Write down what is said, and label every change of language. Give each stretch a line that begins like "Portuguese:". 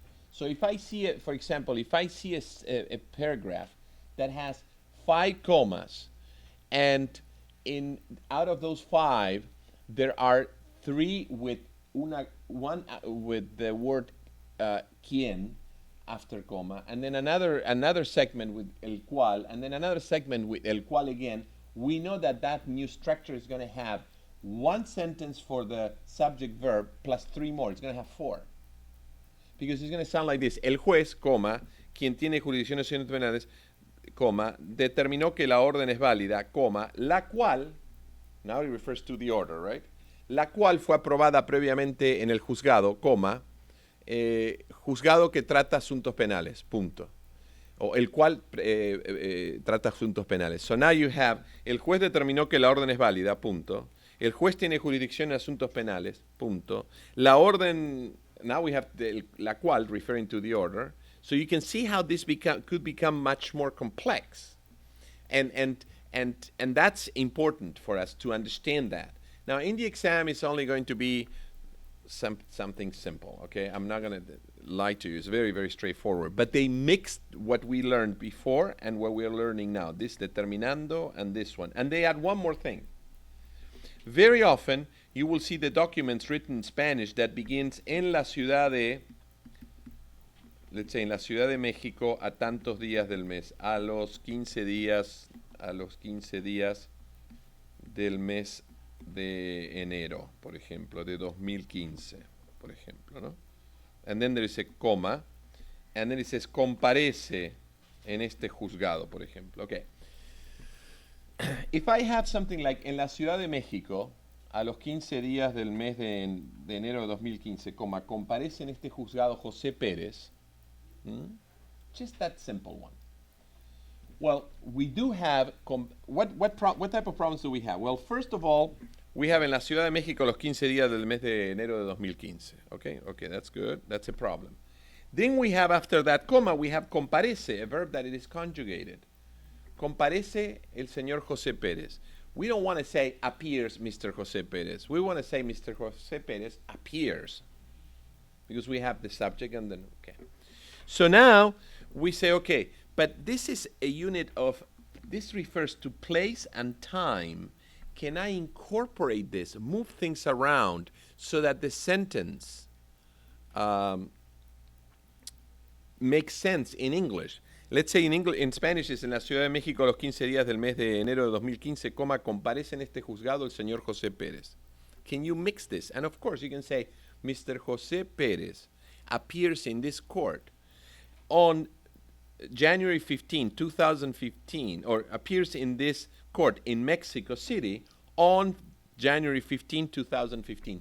English: So if I see it, for example, if I see a paragraph that has 5 commas, and out of those 5, there are 3 with one with the word quien after comma, and then another segment with el cual, and then another segment with el cual again, we know that new structure is going to have 1 sentence for the subject verb plus 3 more. It's going to have 4. Because it's going to sound like this.
Spanish: El juez, coma, quien tiene jurisdicción en asuntos penales, coma, determinó que la orden es válida, coma, la cual,
English: now it refers to the order, right?
Spanish: La cual fue aprobada previamente en el juzgado, coma, juzgado que trata asuntos penales, punto. O el cual trata asuntos penales.
English: So now you have,
Spanish: el juez determinó que la orden es válida, punto. El juez tiene jurisdicción en asuntos penales, punto. La orden,
English: now we have la cual referring to the order. So you can see how this could become much more complex. And that's important for us to understand that. Now in the exam, it's only going to be something simple, okay? I'm not going to lie to you. It's very, very straightforward. But they mixed what we learned before and what we're learning now, this determinando and this one. And they add one more thing. Very often, you will see the documents written in Spanish that begins
Spanish: en la ciudad de,
English: let's say,
Spanish: en la Ciudad de México a tantos días del mes, a los 15 días del mes de enero, por ejemplo, de 2015, por ejemplo, ¿no?
English: And then there is a comma, and then it says
Spanish: comparece en este juzgado, por ejemplo.
English: Okay. If I have something like
Spanish: en la Ciudad de México, a los 15 días del mes de enero de 2015, coma, comparece en este juzgado José Pérez,
English: just that simple one. Well, we do have, what type of problems do we have? Well, first of all, We have
Spanish: en la Ciudad de México los 15 días del mes de enero de 2015.
English: Okay, that's good. That's a problem. Then we have after that comma, we have comparece, a verb that it is conjugated.
Spanish: Comparece el señor José Pérez.
English: We don't want to say appears Mr. José Pérez. We want to say Mr. José Pérez appears because we have the subject and then, okay. So now we say, okay, but this is a unit of, this refers to place and time. Can I incorporate this, move things around so that the sentence makes sense in English? Let's say in Spanish
Spanish: es en la Ciudad de México los 15 días del mes de enero de 2015, coma, comparece en este juzgado el señor José Pérez.
English: Can you mix this? And of course you can say, Mr. José Pérez appears in this court on January 15, 2015, or appears in this court in Mexico City on January 15, 2015.